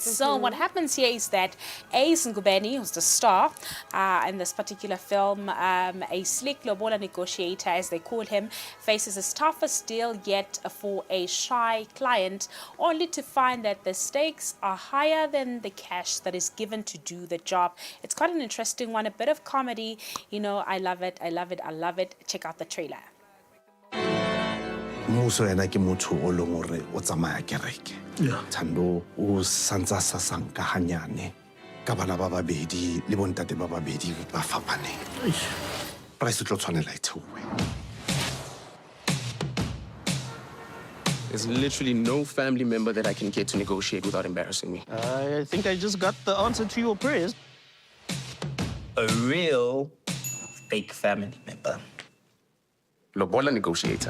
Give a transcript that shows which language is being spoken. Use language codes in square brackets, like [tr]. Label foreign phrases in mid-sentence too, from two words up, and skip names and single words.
[en] So what happens here is that Ace Ngubeni, who's the star in this particular film, a slick Lobola negotiator, as they call him, faces his toughest deal yet for a shy client, only to find that the stakes are higher than the cash that is given to do the job. It's quite an interesting one, a bit of comedy. I love it, I love it, I love it. Check out the trailer. [st] Muso ena ke motho o leng hore o tsamaya kereke. Thando o santsa sa sanka hanyane ka bana ba babedi le bontate ba babedi ba fapaneng. Price tlo tshwanela e theowe. [en] There's literally no family member that I can get to negotiate without embarrassing me. I think I just got the answer to your prayers. A real fake family member. Lobola negotiator.